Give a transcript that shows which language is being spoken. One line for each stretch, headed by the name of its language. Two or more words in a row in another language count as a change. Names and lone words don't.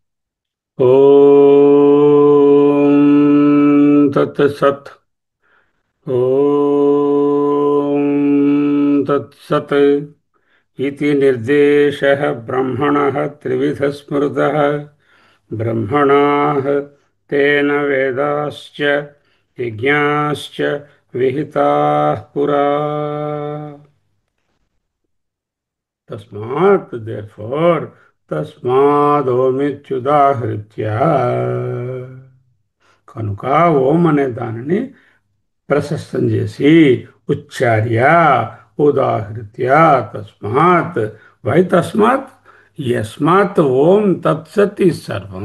Sanskrit: ఓం తత్ సత్. ఓం తత్ సత్. इति निर्देशः ब्रह्मणः त्रिविधः स्मृतः. ब्रह्मणाः तेन वेदाश्च यज्ञाश्च विहिताः पुरा.
Telugu: तस्मात् therefore తస్మాదోమిత్యుదాహృత్య కనుక ఓం అనే దానిని ప్రశస్తం చేసి
Sanskrit: ఉచ్చార్య ఉదాహృత్య తస్మాత్. వై తస్మాత్? యస్మాత్ ఓం తత్సత్ ఈ సర్వం.